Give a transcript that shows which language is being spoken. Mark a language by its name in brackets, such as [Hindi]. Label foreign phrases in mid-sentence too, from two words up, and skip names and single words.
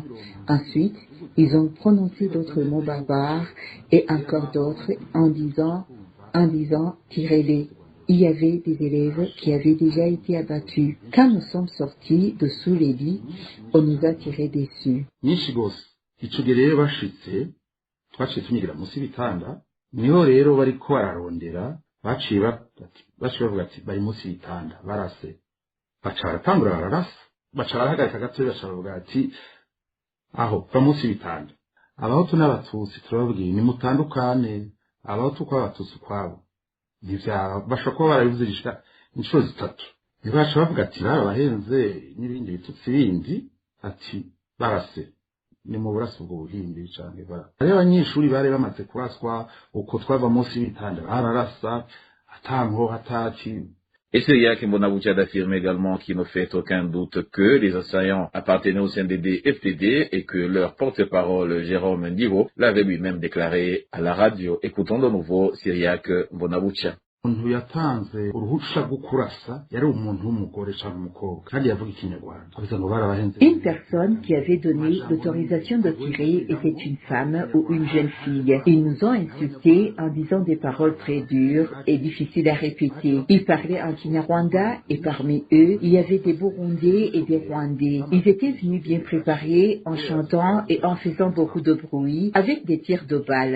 [French] Ensuite, ils ont prononcé d'autres mots barbares et encore d'autres en disant, tirez-les. Il y avait des élèves qui avaient déjà été abattus. Quand nous sommes sortis de sous les lits, on nous a tiré dessus. [Rundi] Ico gihe rero bashitse twaciye tunyigira munsi y'ibitanda niho rero bariko bararondera baciye bavuga ati bari munsi y'ibitanda barase baca baratangura bararasa baca barahagarika gatoya baca bavuga ati aho va munsi y'ibitanda abahutu n'abatutsi turababwiye nimutandukane abahutu ukwabo abatutsi ukwabo ntivyaba bashobora kuba barabivuze inshuro 3 niho baca bavuga ati raba bahenze n'ibindi bitutsi bindi ati barase ni mu buraso bw'ubuhimbi canke bara ari abanyeshuri bari bamaze kuraswa uko twava munsi y'ibitanda bararasa atanko hataki. [French] Et Cyriaque Mbonabucha affirme également qu'il ne fait aucun doute que les assaillants appartenaient au CNDD-FDD et que leur porte-parole Jérôme Ndivo l'avait lui-même déclaré à la radio. Écoutons de nouveau Cyriaque Mbonabucha. [Rundi] Umuntu yatanze uruhusha rwo kurasa yari umuntu w'umugore cyangwa umukobwa kandi yavuga ikinyarwanda avuga ngo barabahenze. [French] Une personne qui avait donné l'autorisation de tirer était une femme ou une jeune fille. Ils nous ont insultés en disant des paroles très dures et difficiles à répéter. Ils parlaient en Kinyarwanda et parmi eux, il y avait des Burundais et des Rwandais. Ils étaient venus bien préparés en chantant et en faisant beaucoup de bruit avec des tirs de balles.